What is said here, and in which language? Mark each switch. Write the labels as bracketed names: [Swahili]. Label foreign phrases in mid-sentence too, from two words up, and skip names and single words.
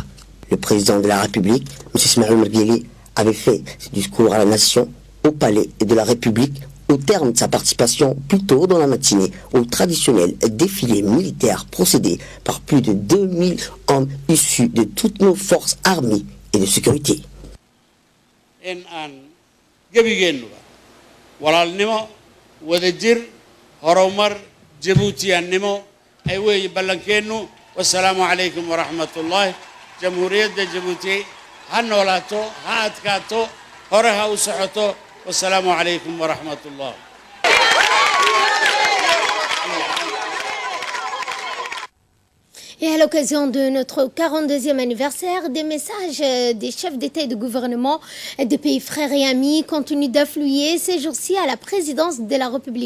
[French] Le président de la République, M. Ismaël Omar Guelleh, avait fait ce discours à la nation au palais de la République au terme de sa participation plus tôt dans la matinée au traditionnel défilé militaire procédé par plus de 2000 hommes issus de toutes nos forces armées et de sécurité. [Somali] gebigeennuba walaalnimo wadajir horumar jabuutiyaannimo ay weeye ballankeennu [Arabic] السلام عليكم ورحمة الله [Somali] jamhuuriyadda jabuuti ha noolaato ha adkaato hore ha u socoto [Arabic] السلام عليكم ورحمة الله. [French] Et à l'occasion de notre 42e anniversaire, des messages des chefs d'État et de gouvernement des pays frères et amis continuent d'affluer ces jours-ci à la présidence de la République.